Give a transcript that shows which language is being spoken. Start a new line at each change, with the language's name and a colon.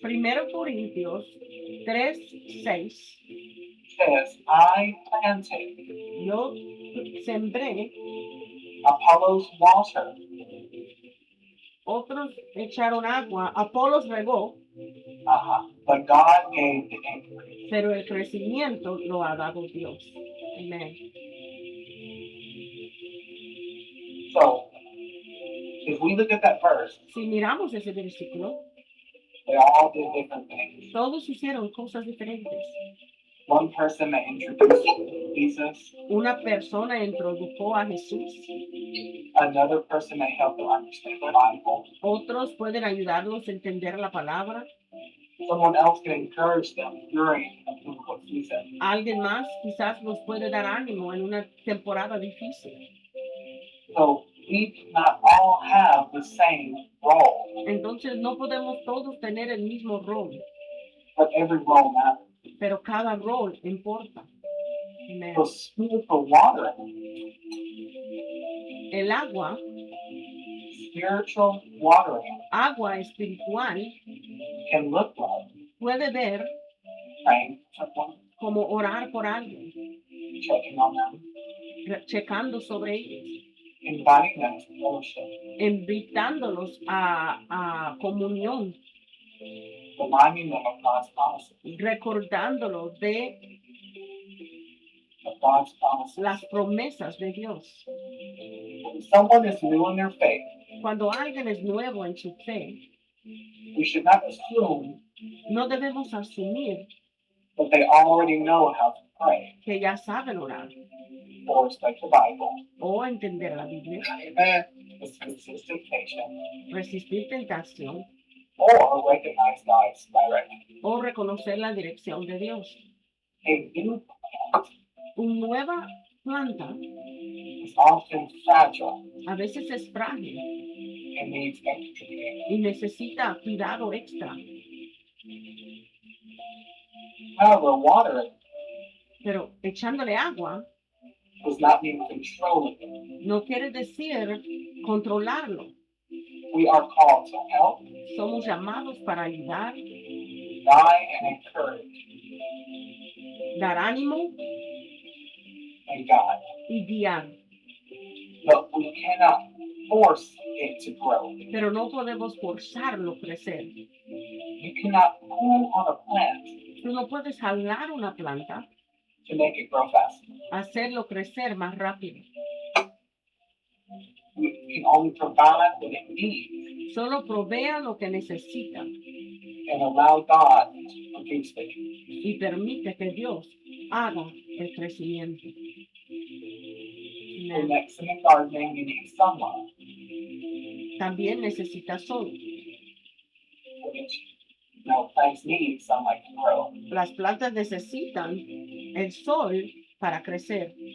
Spanish: Primero Corintios 3:6.
English: says, I planted,
Spanish: Yo sembré,
English: Apollos watered,
Spanish: otros echaron agua, Apolos regó,
English: but God gave the increase.
Spanish: pero el crecimiento lo ha dado Dios. Amén.
English: So, if we look at that verse,
Spanish: Si miramos ese versículo,
English: they all did different things.
Spanish: todos hicieron cosas diferentes.
English: One person may introduce Jesus,
Spanish: Una persona introdujo a Jesús,
English: another person may help them understand the Bible,
Spanish: otros pueden ayudarlos a entender la palabra,
English: someone else can encourage them during a difficult season.
Spanish: alguien más quizás nos puede dar ánimo en una temporada difícil.
English: So, we do not all have the same role,
Spanish: Entonces no podemos todos tener el mismo rol,
English: but every role matters.
Spanish: pero cada rol importa. Amén.
English: So, spiritual water,
Spanish: El agua,
English: spiritual watering
Spanish: agua espiritual,
English: can look like
Spanish: puede ver
English: praying for someone,
Spanish: como orar por alguien,
English: checking on them,
Spanish: checando sobre ellos,
English: inviting them to fellowship,
Spanish: invitándolos a comunión,
English: reminding them of God's promises.
Spanish: recordándolos de
English: of God's promises.
Spanish: las promesas de Dios.
English: When someone is new in their faith,
Spanish: Cuando alguien es nuevo en su fe,
English: we should not assume
Spanish: no debemos asumir
English: that they already know how to pray
Spanish: que ya saben orar
English: or study the Bible.
Spanish: o entender la Biblia,
English: Amen. Resist temptation
Spanish: resistir tentación
English: or recognize God's direction.
Spanish: o reconocer la dirección de Dios.
English: A new plant
Spanish: Una nueva planta
English: is often fragile
Spanish: a veces es frágil
English: and needs extra care.
Spanish: y necesita cuidado extra,
English: However, watering
Spanish: pero echándole agua
English: does not mean controlling it.
Spanish: no quiere decir controlarlo.
English: We are called to help,
Spanish: Somos llamados para ayudar,
English: guide, and encourage,
Spanish: dar ánimo
English: and guide.
Spanish: y guiar,
English: But we cannot force it to grow.
Spanish: pero no podemos forzarlo a crecer.
English: You cannot pull on a plant
Spanish: Tú no puedes jalar una planta,
English: to make it grow faster.
Spanish: hacerlo crecer más rápido.
English: We can only provide what it needs
Spanish: Solo provea lo que necesita
English: and allow God to produce it.
Spanish: y permite que Dios haga el crecimiento.
English: For excellent gardening, you need sunlight,
Spanish: También necesita sol.
English: which plants need sunlight to grow.
Spanish: Las plantas necesitan el sol para crecer.